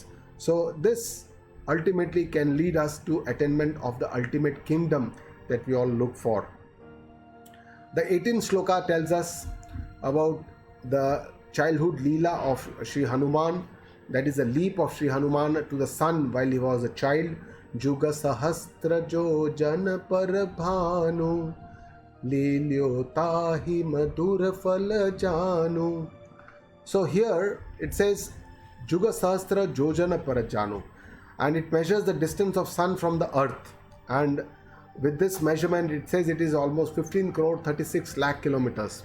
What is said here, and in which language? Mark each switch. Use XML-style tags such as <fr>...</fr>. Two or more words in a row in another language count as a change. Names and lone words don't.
<en>So this ultimately can lead us to attainment of the ultimate kingdom that we all look for. The 18th sloka tells us about the childhood leela of Sri Hanuman. That is a leap of Sri Hanuman to the sun while he was a child.</en> <awa>जुग सहस्र जो जन पर भानु लील्यो ताहि मधुर फल जानु.</awa> <en>So here it says</en> <awa>जुग सहस्र जोजन परजानु,</awa> <en>and it measures the distance of sun from the earth. And with this measurement, it says it is almost 15 crore 36 lakh kilometers.</en>